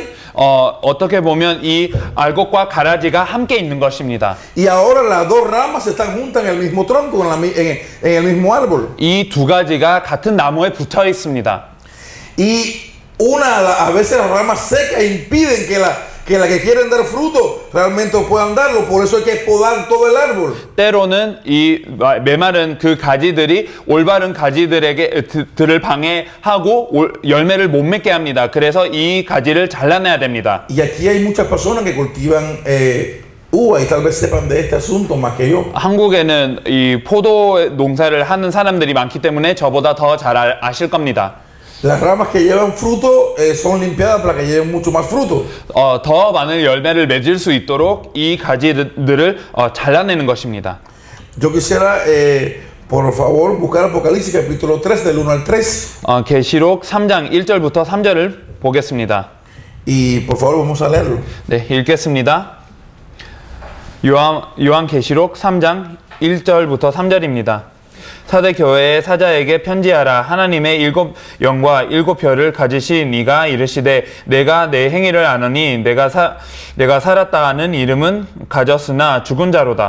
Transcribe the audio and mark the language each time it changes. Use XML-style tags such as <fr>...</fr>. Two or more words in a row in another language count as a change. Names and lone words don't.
<ko>어떻게 보면 이 알곡과 가라지가 함께 있는 것입니다.</ko> <es>Y ahora las dos ramas están juntas en el mismo tronco, en el mismo árbol.</es> <ko>이 두 가지가 같은 나무에 붙어 있습니다.</ko> <es>Y a veces las ramas secas impiden que la que quieren dar fruto realmente puedan darlo. Por eso hay que podar todo el árbol.</es> <ko>때로는 이 메마른 그 가지들이 올바른 가지들을 방해하고 열매를 못 맺게 합니다. 그래서 이 가지를 잘라내야 됩니다.</ko> <es>Y aquí hay muchas personas que cultivan uva y tal vez sepan de este asunto más que yo.</es> <ko>한국에는 이 포도 농사를 하는 사람들이 많기 때문에 저보다 더 잘 아실 겁니다.</ko> <es>Las ramas que llevan fruto son limpiadas para que lleven mucho más fruto.</es> <ko>더 많은 열매를 맺을 수 있도록 이 가지들을 잘라내는 것입니다.</ko> <es>Yo quisiera, por favor, buscar Apocalipsis capítulo 3 del 1 al 3.</es> <ko>계시록 3장 1절부터 3절을 보겠습니다.</ko> <es>Y por favor vamos a leerlo.</es> <ko>네, 읽겠습니다. 요한 계시록 3장 1절부터 3절입니다. 사대 교회의 사자에게 편지하라. 하나님의 7 영과 7 별을 가지신 이가 이르시되 내가 내 행위를 아노니 내가 살았다 하는 이름은 가졌으나 죽은 자로다.</ko>